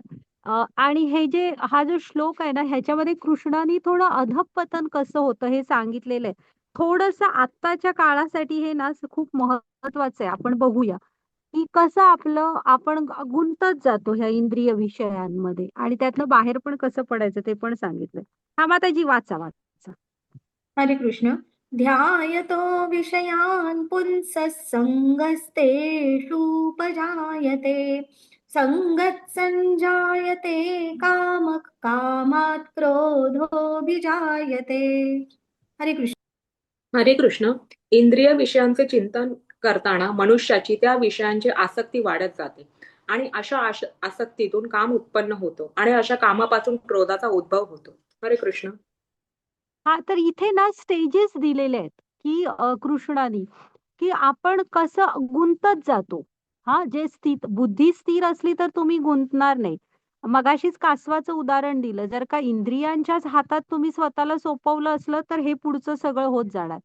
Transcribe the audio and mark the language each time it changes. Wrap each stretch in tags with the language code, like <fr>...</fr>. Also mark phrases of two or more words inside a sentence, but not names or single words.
<mr>आणि हा जो श्लोक आहे ना, ह्याच्यामध्ये कृष्णाने थोडं अधःपतन कसं होतं हे सांगितलेलं आहे. थोडंसं आत्ताच्या काळासाठी हे ना खूप महत्वाचं आहे. आपण बघूया. की कसं आपण गुंतत जातो ह्या इंद्रिय विषयांमध्ये आणि त्यातनं बाहेर पण कसं पडायचं ते पण सांगितलंय. माताजी वाचा. हरे कृष्ण.</mr> <sa>ध्यायतो विषयान् पुंसः सङ्गस्तेषूपजायते सङ्गत्सञ्जायते कामः कामात् क्रोधोऽभिजायते.</sa> <mr>हरे कृष्ण. हरे कृष्ण. इंद्रिय विषयांचे चिंतन करताना मनुष्याची त्या विषयांची आसक्ती वाढत जाते आणि अशा आसक्तीतून काम उत्पन्न होतो आणि अशा कामापासून क्रोधाचा उद्भव होतो. हरे कृष्ण. तर इथे ना स्टेजेस दिलेले आहेत की कृष्णानी की आपण कसं गुंतत जातो. जे बुद्धी स्थिर असली तर तुम्ही गुंतणार नाही. मगाशीच कासवाचं उदाहरण दिलं. जर का इंद्रियांच्याच हातात तुम्ही स्वतःला सोपवलं असलं तर हे पुढचं सगळं होत जाणार.</mr>